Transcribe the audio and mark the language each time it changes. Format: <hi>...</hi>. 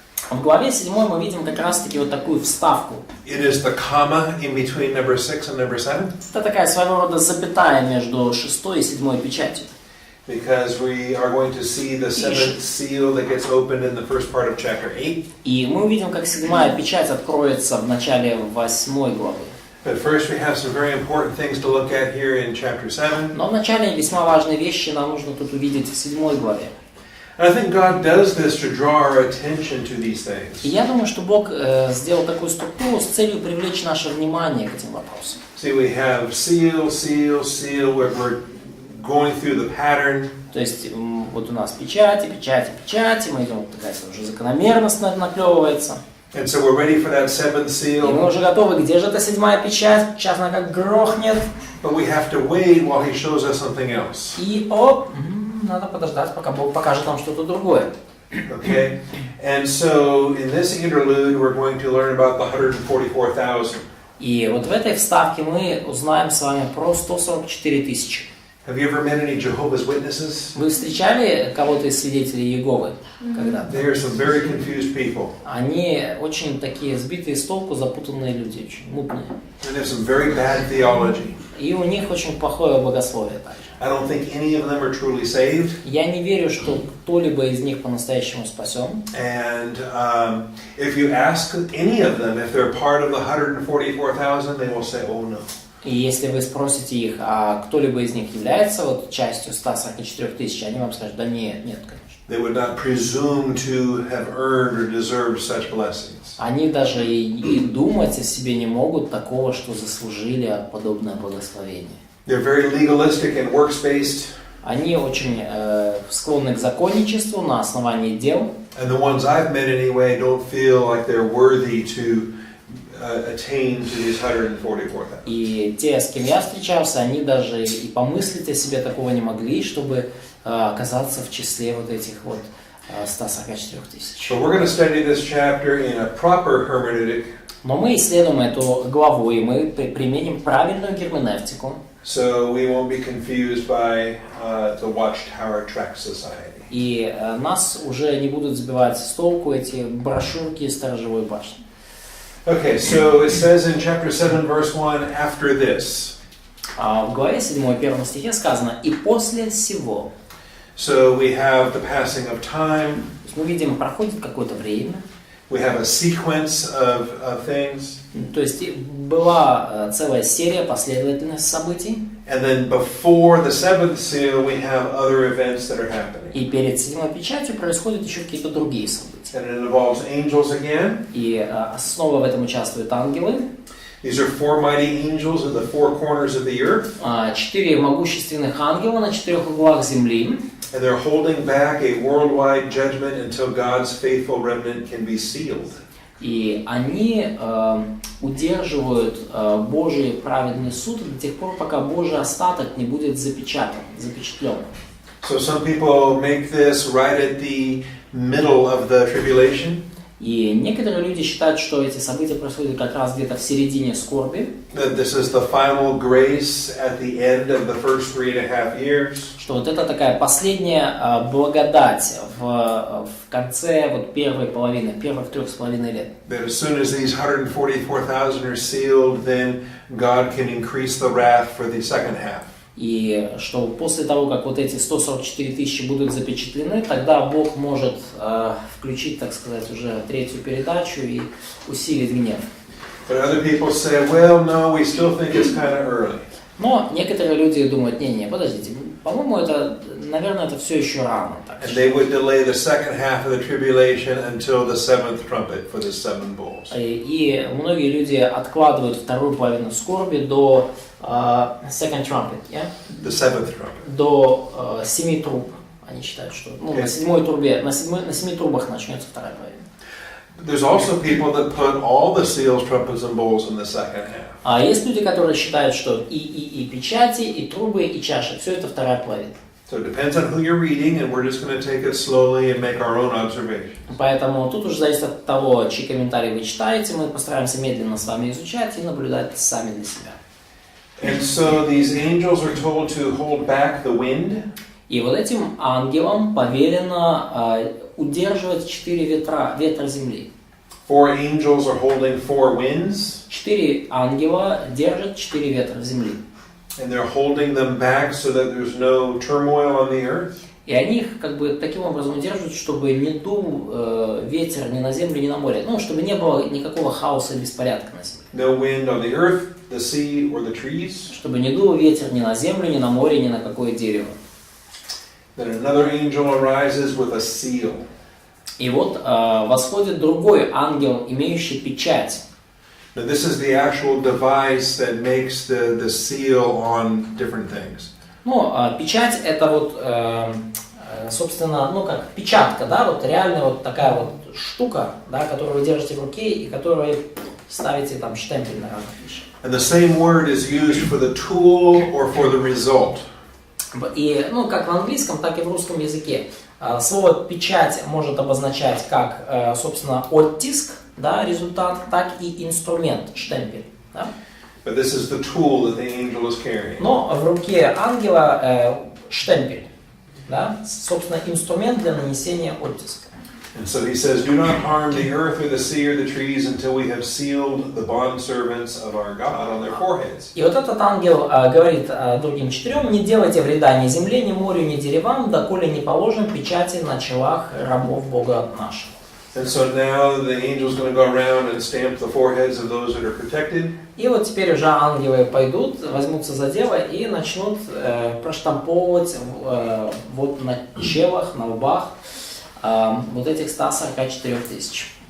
<ru>В главе 7 мы видим как раз-таки вот такую вставку.</ru> <en>It is the comma in between number 6 and number 7.</en> <ru>Это такая своего рода запятая между 6 и 7 печатью.</ru> <en>Because we are going to see the seventh seal that gets opened in the first part of chapter 8.</en> <ru>И мы увидим, как 7 печать откроется в начале 8 главы.</ru> <en>But first we have some very important things to look at here in chapter 7.</en> <ru>Но вначале весьма важные вещи нам нужно тут увидеть в 7 главе.</ru> <en>And I think God does this to draw our attention to these things.</en> <ru>И я думаю, что Бог сделал такую структуру с целью привлечь наше внимание к этим вопросам.</ru> <en>See, we have seal, seal, seal. We're going through the pattern.</en> <ru>То есть вот у нас печати, печати, печати. Мы идем, такая уже закономерность наклевывается.</ru> <en>And so we're ready for that seventh</en> <ru>И мы</ru> <en>seal.</en> <ru>уже готовы. Где же эта 7 печать? Сейчас она как грохнет.</ru> <en>But we have to wait while He shows us something else.</en> <ru>И надо подождать, пока Бог покажет нам что-то другое.</ru> <en>Okay? And so in this interlude, we're going to learn about the 144,000.</en> <ru>И вот в этой вставке мы узнаем с вами про 144 тысячи.</ru> <en>Have you ever met any Jehovah's Witnesses?</en> <ru>Вы встречали кого-то из свидетелей Иеговы когда-то?</ru> <en>They are some very confused people.</en> <ru>Они очень такие сбитые с толку, запутанные люди, очень мутные.</ru> <en>And they have some very bad theology.</en> <ru>И у них очень плохое богословие также.</ru> <en>I don't think any of them are truly saved.</en> <ru>Я не верю, что кто-либо из них по-настоящему спасен.</ru> <en>And if you ask any of them if they're part of the 144,000, they will say, oh no.</en> <ru>И если вы спросите их, а кто-либо из них является вот частью 144 тысяч, они вам скажут, да нет, нет, конечно.</ru> <en>They would not presume to have earned or deserved such blessings.</en> <ru>Они даже и думать о себе не могут такого, что заслужили подобное благословение.</ru> <en>They're very legalistic and works-based.</en> <ru>Они очень склонны к законничеству на основании дел.</ru> <en>And the ones I've met anyway don't feel like they're worthy to attain to these 144,000.</en> <ru>И те, с кем я встречался, они даже и помыслить о себе такого не могли, чтобы оказаться в числе вот этих вот 144 тысяч.</ru> <en>So we're going to study this chapter in a proper hermeneutic.</en> <ru>Но мы исследуем эту главу, и мы применим правильную герменевтику.</ru> <en>So we won't be confused by the Watchtower Tract Society.</en> <ru>И нас уже не будут сбивать с толку эти брошюрки сторожевой башни.</ru> <en>Okay, so it says in chapter 7, verse 1, after this.</en> <ru>В главе 7, 1 стихе сказано «И после сего».</ru> <en>So we have the passing of time.</en> <ru>То есть мы видим, проходит какое-то время.</ru> <en>We have a sequence of things.</en> <ru>То есть была целая серия, последовательность событий.</ru> <en>And then before the seventh seal, we have other events that are happening.</en> <ru>И перед 7 печатью происходят еще какие-то другие события.</ru> <en>And it involves angels again.</en> <ru>И снова в этом участвуют ангелы.</ru> <en>These are 4 mighty angels in the 4 corners of the earth.</en> <ru>4 могущественных ангела на 4 углах земли.</ru> <en>And they're holding back a worldwide judgment until God's faithful remnant can be sealed.</en> <ru>И они удерживают Божий праведный суд до тех пор, пока Божий остаток не будет запечатлен.</ru> <en>So some people make this right at the middle of the tribulation.</en> <ru>И некоторые люди считают, что эти события происходят как раз где-то в середине скорби.</ru> <en>That this is the final grace at the end of the first 3.5 years.</en> <ru>Что вот это такая последняя благодать в конце вот первой половины, первых 3,5 лет.</ru> <en>That as soon as these 144,000 are sealed, then God can increase the wrath for the second half.</en> <ru>И что после того, как вот эти 144 тысячи будут запечатлены, тогда Бог может включить, так сказать, уже третью передачу и усилить гнев.</ru> <en>But other people say, well, no, we still think it's kind of early.</en> <ru>Но некоторые люди думают, не, подождите, по-моему, это, наверное, это все еще рано.</ru> <en>And they would delay the second half of the tribulation until the seventh trumpet for the 7 bowls.</en> <ru>И многие люди откладывают вторую половину скорби до</ru> <en>second trumpet, yeah? The seventh trumpet.</en> <ru>До 7 труб. Они считают, что на 7 трубе, на 7 трубах начнется вторая половина.</ru> <en>There's also people that put all the seals, trumpets, and bowls in the second half.</en> <ru>А есть люди, которые считают, что и печати, и трубы, и чаши, все это вторая половина.</ru> <en>So it depends on who you're reading, and we're just going to take it slowly and make our own observations.</en> <ru>Поэтому тут уже зависит от того, чьи комментарии вы читаете. Мы постараемся медленно с вами изучать и наблюдать сами для себя.</ru> <en>And so these angels are told to hold back the wind.</en> <ru>И вот этим ангелам повелено удерживать 4 ветра земли.</ru> <en>4 angels are holding 4 winds.</en> <ru>4 ангела держат 4 ветра земли.</ru> <en>And they're holding them back so that there's no turmoil on the earth.</en> <ru>И они их как бы таким образом удерживают, чтобы не дул ветер ни на землю, ни на море. Ну, чтобы не было никакого хаоса и беспорядка на земле.</ru> <en>No wind on the earth, the sea, or the trees.</en> <ru>Чтобы не дул ветер ни на землю, ни на море, ни на какое дерево.</ru> <en>Then another angel arises with a seal.</en> <ru>И вот восходит другой ангел, имеющий печать.</ru> <en>Now this is the actual device that makes the seal on different things.</en> <ru>Ну, печать это вот, собственно, ну как печатка, да, вот реально вот такая вот штука, да, которую вы держите в руке и которую ставите там штемпель на разных вещах.</ru> <en>And the same word is used for the tool or for the result.</en> <ru>И, ну, как в английском, так и в русском языке. Слово «печать» может обозначать как, собственно, оттиск, да, результат, так и инструмент, штемпель. Да?</ru> <en>But this is the tool that the angel is carrying.</en> <ru>Но в руке ангела штемпель, да, собственно, инструмент для нанесения оттиска.</ru> <en>And so he says, do not harm the earth or the sea or the trees until we have sealed the bondservants of our God on their foreheads.</en> <ru>И вот этот ангел говорит другим 4, не делайте вреда ни земле, ни морю, ни деревам, доколе не положим печати на челах рабов Бога нашего.</ru> <en>And so now the angel's going to go around and stamp the foreheads of those that are protected.</en> <ru>И вот теперь уже ангелы пойдут, возьмутся за дело и начнут проштамповывать вот на челах, на лбах вот этих 144 тысяч.</ru>